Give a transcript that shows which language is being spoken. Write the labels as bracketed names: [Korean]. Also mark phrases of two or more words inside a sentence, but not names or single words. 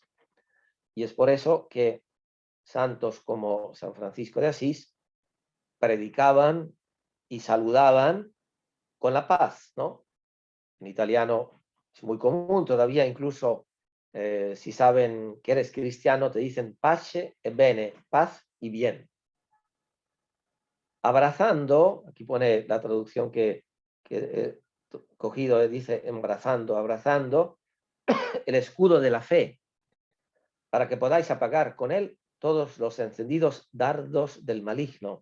[Spanish] Y es por eso que santos como San Francisco de Asís predicaban y saludaban con la paz, ¿no? En italiano es muy común todavía, incluso si saben que eres cristiano, te dicen [Italian] pace e bene, [Spanish] paz y bien. Abrazando, aquí pone la traducción que he cogido, dice abrazando, abrazando el escudo de la fe, para que podáis apagar con él todos los encendidos dardos del maligno.